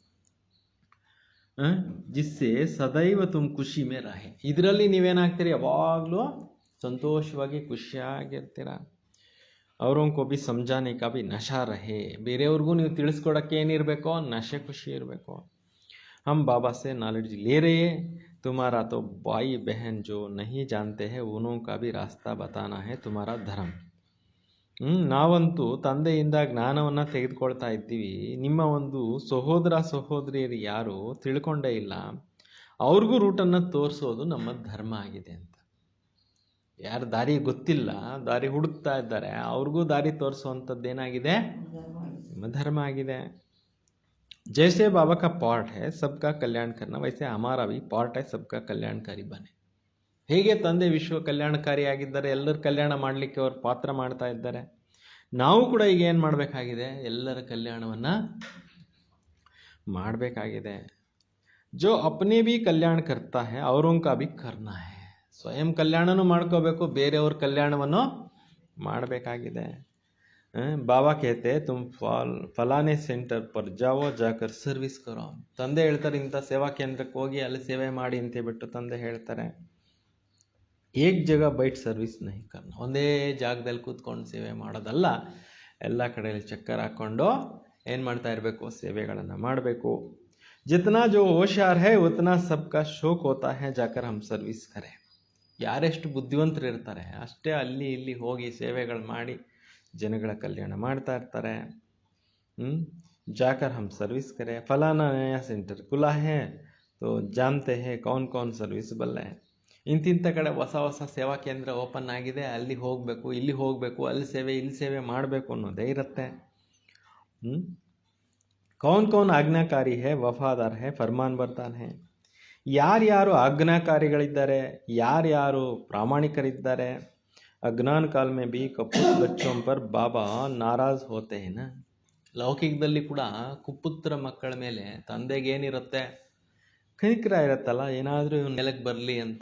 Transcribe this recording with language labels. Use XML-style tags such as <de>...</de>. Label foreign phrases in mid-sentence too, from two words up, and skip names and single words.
<hi>जिससे सदैव तुम खुशी में रहे.</hi> <kn>ಇದರಲ್ಲಿ ನೀವೇನಾಗ್ತೀರಿ, ಯಾವಾಗಲೂ ಸಂತೋಷವಾಗಿ ಖುಷಿಯಾಗಿರ್ತೀರ.</kn> <hi>औरों को भी समझाने का भी नशा रहे.</hi> <kn>ಬೇರೆಯವ್ರಿಗೂ ನೀವು ತಿಳಿಸ್ಕೊಡೋಕ್ಕೆ ಏನಿರಬೇಕು, ನಶೆ ಖುಷಿ ಇರಬೇಕು.</kn> <hi>हम बाबा से नॉलेज ले रहे. तुम्हारा तो भाई बहन जो नहीं जानते हैं उन्हों का भी रास्ता बताना है तुम्हारा धर्म.</hi> <kn>ನಾವಂತೂ ತಂದೆಯಿಂದ ಜ್ಞಾನವನ್ನು ತೆಗೆದುಕೊಳ್ತಾ ಇದ್ದೀವಿ. ನಿಮ್ಮ ಒಂದು ಸಹೋದರ ಸಹೋದರಿಯರು ಯಾರು ತಿಳ್ಕೊಂಡೇ ಇಲ್ಲ, ಅವ್ರಿಗೂ ರೂಟನ್ನು ತೋರಿಸೋದು ನಮ್ಮ ಧರ್ಮ ಆಗಿದೆ ಅಂತ. ಯಾರು ದಾರಿ ಗೊತ್ತಿಲ್ಲ, ದಾರಿ ಹುಡುಕ್ತಾ ಇದ್ದಾರೆ, ಅವ್ರಿಗೂ ದಾರಿ ತೋರಿಸುವಂಥದ್ದು ಏನಾಗಿದೆ, ನಿಮ್ಮ ಧರ್ಮ ಆಗಿದೆ.</kn> <hi>जैसे बाबा का पार्ट है सबका कल्याण करना, वैसे हमारा भी पार्ट है सबका कल्याणकारी बने.</hi> <kn>ಹೇಗೆ ತಂದೆ ವಿಶ್ವ ಕಲ್ಯಾಣಕಾರಿಯಾಗಿದ್ದಾರೆ, ಎಲ್ಲರ ಕಲ್ಯಾಣ ಮಾಡಲಿಕ್ಕೆ ಅವರು ಪಾತ್ರ ಮಾಡ್ತಾ ಇದ್ದಾರೆ, ನಾವು ಕೂಡ ಈಗ ಏನು ಮಾಡಬೇಕಾಗಿದೆ, ಎಲ್ಲರ ಕಲ್ಯಾಣವನ್ನು ಮಾಡಬೇಕಾಗಿದೆ.</kn> <hi>जो अपने भी कल्याण करता है औरों का भी करना है.</hi> <kn>ಸ್ವಯಂ ಕಲ್ಯಾಣನೂ ಮಾಡ್ಕೋಬೇಕು, ಬೇರೆಯವ್ರ ಕಲ್ಯಾಣವನ್ನು ಮಾಡಬೇಕಾಗಿದೆ.</kn> <hi>ಬಾಬಾ कहते तुम फलाने सेंटर पर जाओ जाकर सर्विस करो.</hi> <kn>ತಂದೆ ಹೇಳ್ತಾರೆ ಇಂಥ ಸೇವಾ ಕೇಂದ್ರಕ್ಕೆ ಹೋಗಿ ಅಲ್ಲಿ ಸೇವೆ ಮಾಡಿ ಅಂತ ಬಿಟ್ಟು ತಂದೆ ಹೇಳ್ತಾರೆ</kn> <hi>एक जगह बैठ सर्विस नहीं करना.</hi> <kn>ಒಂದೇ ಜಾಗದಲ್ಲಿ ಕೂತ್ಕೊಂಡು ಸೇವೆ ಮಾಡೋದಲ್ಲ, ಎಲ್ಲ ಕಡೆಯಲ್ಲಿ ಚಕ್ಕರ್ ಹಾಕ್ಕೊಂಡು ಏನು ಮಾಡ್ತಾ ಇರಬೇಕು, ಸೇವೆಗಳನ್ನು ಮಾಡಬೇಕು.</kn> <hi>जितना जो होशियार है उतना सबका शौक होता है जाकर हम सर्विस करें.</hi> <kn>ಯಾರೆಷ್ಟು ಬುದ್ಧಿವಂತರು ಇರ್ತಾರೆ ಅಷ್ಟೇ ಅಲ್ಲಿ ಇಲ್ಲಿ ಹೋಗಿ ಸೇವೆಗಳು ಮಾಡಿ ಜನಗಳ ಕಲ್ಯಾಣ ಮಾಡ್ತಾ ಇರ್ತಾರೆ.</kn> <hi>जाकर हम सर्विस करें. फलाना नया सेंटर खुला है तो जानते हैं कौन कौन सर्विसबल है.</hi> <kn>ಇಂತಿಂಥ ಕಡೆ ಹೊಸ ಹೊಸ ಸೇವಾ ಕೇಂದ್ರ ಓಪನ್ ಆಗಿದೆ, ಅಲ್ಲಿ ಹೋಗಬೇಕು, ಇಲ್ಲಿ ಹೋಗಬೇಕು, ಅಲ್ಲಿ ಸೇವೆ ಇಲ್ಲಿ ಸೇವೆ ಮಾಡಬೇಕು ಅನ್ನೋದೇ ಇರುತ್ತೆ.</kn> <hi>कौन कौन ಆಜ್ಞಾಕಾರಿ है ವಫಾದಾರ್ है फरमान बरदार है.</hi> <kn>ಯಾರ್ಯಾರು ಆಜ್ಞಾಕಾರಿಗಳಿದ್ದಾರೆ, ಯಾರ್ಯಾರು ಪ್ರಾಮಾಣಿಕರಿದ್ದಾರೆ.</kn> <hi>अज्ञान काल में भी कपूत बच्चों पर बाबा नाराज़ होते है ना.</hi> <kn>ಲೌಕಿಕದಲ್ಲಿ ಕೂಡ ಕುಪುತ್ರ ಮಕ್ಕಳ ಮೇಲೆ ತಂದೆಗೇನಿರುತ್ತೆ, ಕನಿಕರ ಇರುತ್ತಲ್ಲ, ಏನಾದರೂ ಇವನು ನೆಲಕ್ಕೆ ಬರಲಿ ಅಂತ.</kn>